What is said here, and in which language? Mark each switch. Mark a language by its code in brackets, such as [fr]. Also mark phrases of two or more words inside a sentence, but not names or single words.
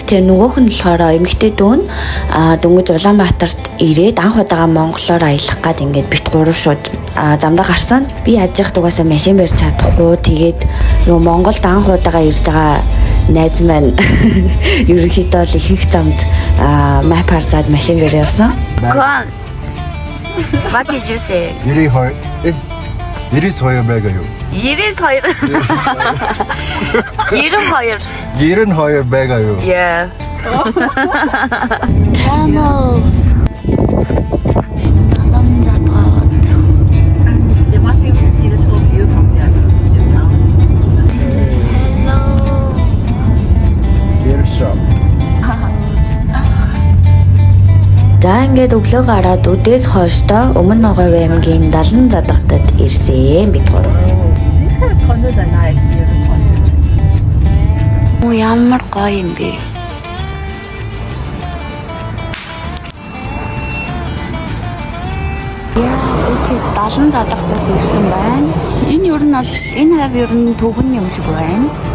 [mn] Тэгээ нөгөөх нь болохоор эмэгтэй дүүн дөнгөж Улаанбаатарт ирээд анх удаага монголоор аялах гээд ингээд бит гурав шууд замдаа гарсан. Би ажих дугаасаа машин барьж чадахгүй. Тэгээд нөгөө Монголд анх удаага ирж байгаа найз маань ерөнхийдөө л их замд map харцаад машин барь явсан. [en] What did you say? [mn] 92 байгааю. 92. 92 байгааю. [en] Yeah. Camels. They must be able to see this whole view from this town. Hello. Gear shop. [mn] За ингээд өглөө гараад өдөөс хойштоо өмнө говь аймгийн 70 задгатад ирсэн бид гурав. [en] These kind of condos are nice. [mn] Оо ямар гоё юм бэ. Окей, 70 задгатад ирсэн байна. Энэ ер нь бол энэ хав ер нь төвөн юм шиг байна.